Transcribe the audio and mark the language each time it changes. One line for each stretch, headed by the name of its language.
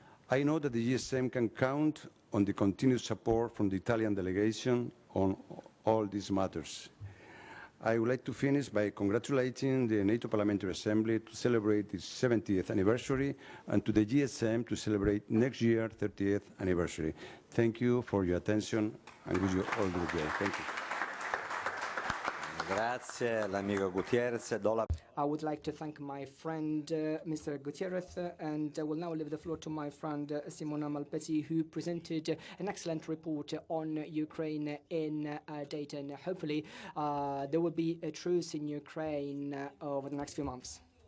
English: I know that the GSM can count on the continued support from the Italian delegation on all these matters. I would like to finish by congratulating the NATO Parliamentary Assembly to celebrate its 70th anniversary and to the GSM to celebrate next year 30th anniversary. Thank you for your attention and wish you all the day. Thank you.
Italian: Grazie all'amico Gutierrez.
English: I would like to thank my friend Mr. Gutierrez, and I will now leave the floor to my friend Simona Malpezzi, who presented an excellent report on Ukraine in Dayton. Hopefully, there will be a truce in Ukraine over the next few months.